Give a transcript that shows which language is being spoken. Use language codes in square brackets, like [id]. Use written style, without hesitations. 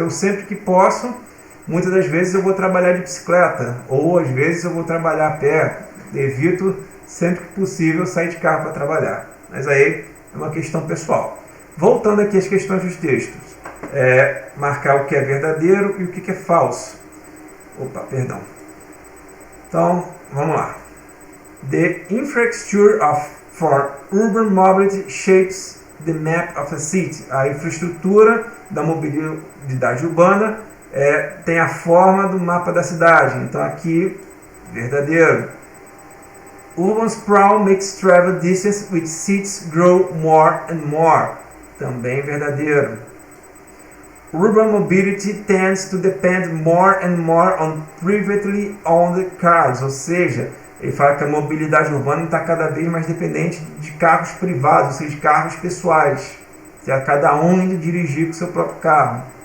[pt] Eu sempre que posso, muitas das vezes eu vou trabalhar de bicicleta, ou às vezes eu vou trabalhar a pé, evito sempre que possível sair de carro para trabalhar, mas aí é uma questão pessoal. Voltando aqui às questões dos textos, marcar o que é verdadeiro e o que é falso. Então, vamos lá. [en] The infrastructure for urban mobility shapes the map of a city. [pt] A infraestrutura da mobilidade urbana tem a forma do mapa da cidade. Então aqui, verdadeiro. [en] Urban sprawl makes travel distance with cities grow more and more. [pt] Também verdadeiro. [en] Urban mobility tends to depend more and more on privately owned cars, [pt] ou seja, ele fala que a mobilidade urbana está cada vez mais dependente de carros privados, ou seja, de carros pessoais, que é cada um indo dirigir com seu próprio carro.